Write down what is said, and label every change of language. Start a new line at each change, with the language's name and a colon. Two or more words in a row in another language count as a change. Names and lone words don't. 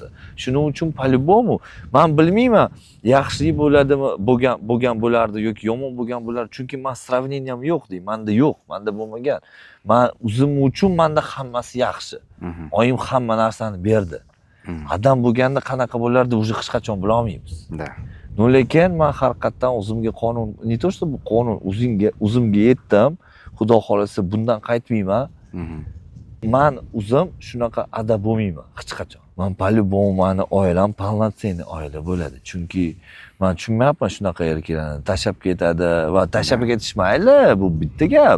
Uzbek: Shuning uchun по-любому, men bilmayman, yaxshi bo'ladimi, bo'lgan bo'lardi yoki yomon bo'lgan bo'lardi, chunki men sравнением yo'q deyman. Menda yo'q, menda bo'lmagan. Men o'zim uchun menda hammasi yaxshi. Oyim hamma narsani berdi. Adam bo'lganda qanaqa bo'lardi, o'zi hech qachon bila olmaymiz. Lekin men haqiqatdan o'zimga qonun,
Russian: не то что
Uzbek: bu qonun, o'zimga yetdim. Xudo xolasa bundan qaytmayman. Men o'zim shunaqa adab bo'lmayman hech qachon. Men по-любому meni oilam полноценный oila bo'ladi. Chunki men tushunmayapman shunaqa erkaklarni tashlab ketadi va tashlab ketish mayli, bu bitta gap.